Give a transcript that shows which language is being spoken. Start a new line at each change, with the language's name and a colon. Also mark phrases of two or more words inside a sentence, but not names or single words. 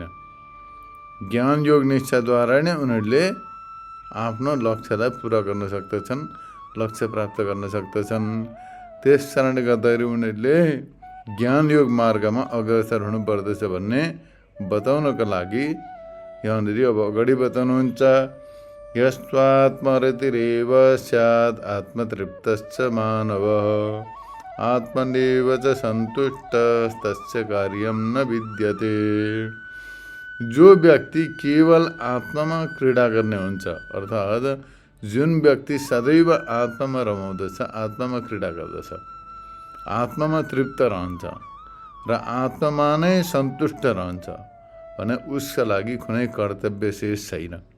Nepali: ज्ञान योग निष्ठाद्वारा नै उनीहरूले आफ्नो लक्ष्यलाई पुरा गर्न सक्दछन्, लक्ष्य प्राप्त गर्न सक्दछन्। त्यस कारणले गर्दाखेरि उनीहरूले ज्ञान योग मार्गमा अग्रसर हुनुपर्दछ भन्ने बताउनको लागि यहाँनिर अब अगाडि बताउनुहुन्छ।
Sanskrit: यस्त्वात्मरतिरेव स्यात् आत्मतृप्तश्च मानवः आत्मनेव च सन्तुष्टस्तस्य कार्यं न विद्यते।
Nepali: जो व्यक्ति केवल आत्मामा क्रीडा गर्ने हुन्छ, अर्थात् जुन व्यक्ति सदैव आत्मामा रमाउँदछ, आत्मामा क्रीडा गर्दछ, आत्मामा तृप्त रहन्छ र आत्मामा नै सन्तुष्ट रहन्छ भने उसका लागि कुनै कर्तव्य शेष छैन।